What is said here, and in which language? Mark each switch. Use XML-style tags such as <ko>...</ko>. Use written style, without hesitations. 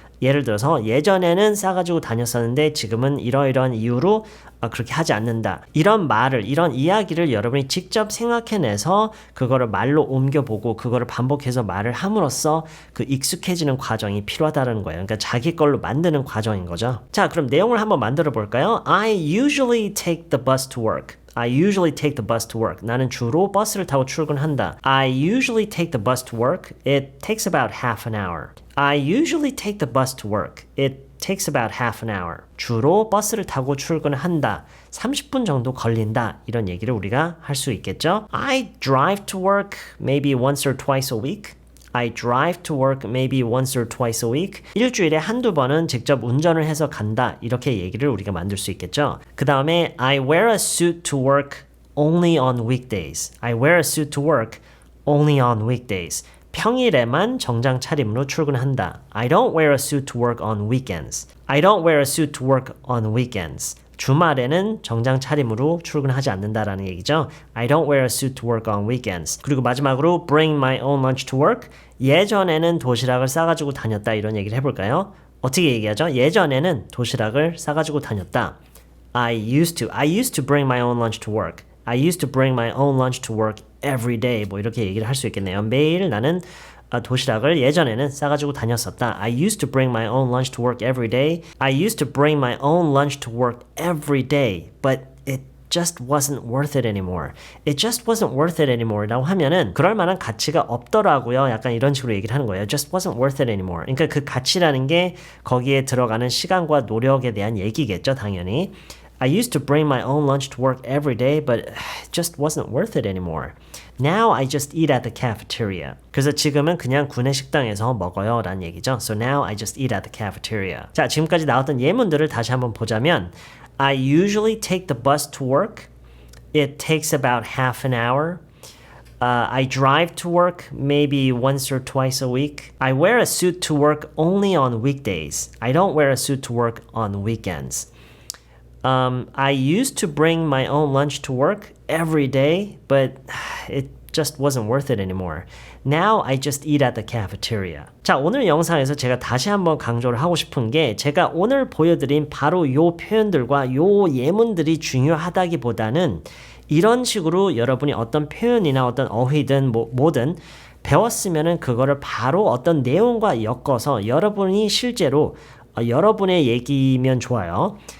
<ko>예를 들어서 예전에는 싸가지고 다녔었는데 지금은 이러이러한 이유로 그렇게 하지 않는다. 이런 말을, 이런 이야기를 여러분이 직접 생각해내서 그거를 말로 옮겨보고 그거를 반복해서 말을 함으로써 그 익숙해지는 과정이 필요하다는 거예요. 그러니까 자기 걸로 만드는 과정인 거죠. 자, 그럼 내용을 한번 만들어 볼까요?</ko> <en>I usually take the bus to work. I usually take the bus to work.</en> <ko>나는 주로 버스를 타고 출근한다.</ko> <en>I usually take the bus to work. It takes about half an hour. I usually take the bus to work. It takes about half an hour.</en> <ko>주로 버스를 타고 출근한다. 30분 정도 걸린다. 이런 얘기를 우리가 할 수 있겠죠?</ko> <en>I drive to work maybe once or twice a week. I drive to work maybe once or twice a week.</en> <ko>일주일에 한두 번은 직접 운전을 해서 간다. 이렇게 얘기를 우리가 만들 수 있겠죠. 그 다음에</ko> <en>I wear a suit to work only on weekdays. I wear a suit to work only on weekdays.</en> <ko>평일에만 정장 차림으로 출근한다.</ko> <en>I don't wear a suit to work on weekends. I don't wear a suit to work on weekends.</en> <ko>주말에는 정장 차림으로 출근하지 않는다라는 얘기죠.</ko> <en>I don't wear a suit to work on weekends.</en> <ko>그리고 마지막으로</ko> <en>bring my own lunch to work.</en> <ko>예전에는 도시락을 싸가지고 다녔다 이런 얘기를 해볼까요? 어떻게 얘기하죠? 예전에는 도시락을 싸가지고 다녔다.</ko> <en>I used to bring my own lunch to work. I used to bring my own lunch to work every day.</en> <ko>뭐 이렇게 얘기를 할 수 있겠네요. 매일 나는 도시락을 예전에는 싸가지고 다녔었다.</ko> <en>I used to bring my own lunch to work every day. I used to bring my own lunch to work every day. But it just wasn't worth it anymore. It just wasn't worth it anymore.</en> <ko>라고 하면은 그럴 만한 가치가 없더라고요. 약간 이런 식으로 얘기를 하는 거예요.</ko> <en>Just wasn't worth it anymore.</en> <ko>그러니까 그 가치라는 게 거기에 들어가는 시간과 노력에 대한 얘기겠죠. 당연히.</ko> <en>I used to bring my own lunch to work every day, but it just wasn't worth it anymore. Now I just eat at the cafeteria.</en> <ko>그래서 지금은 그냥 구내 식당에서 먹어요 라는 얘기죠.</ko> <en>So now I just eat at the cafeteria.</en> <ko>자, 지금까지 나왔던 예문들을 다시 한번 보자면</ko> <en>I usually take the bus to work. It takes about half an hour. I drive to work maybe once or twice a week. I wear a suit to work only on weekdays. I don't wear a suit to work on weekends. I used to bring my own lunch to work every day, but it just wasn't worth it anymore. Now I just eat at the cafeteria.</en> <ko>자, 오늘 영상에서 제가 다시 한번 강조를 하고 싶은 게 제가 오늘 보여드린 바로 요 표현들과 요 예문들이 중요하다기보다는 이런 식으로 여러분이 어떤 표현이나 어떤 어휘든 뭐든 배웠으면은 그거를 바로 어떤 내용과 엮어서 여러분이 실제로 여러분의 얘기면 좋아요.</ko>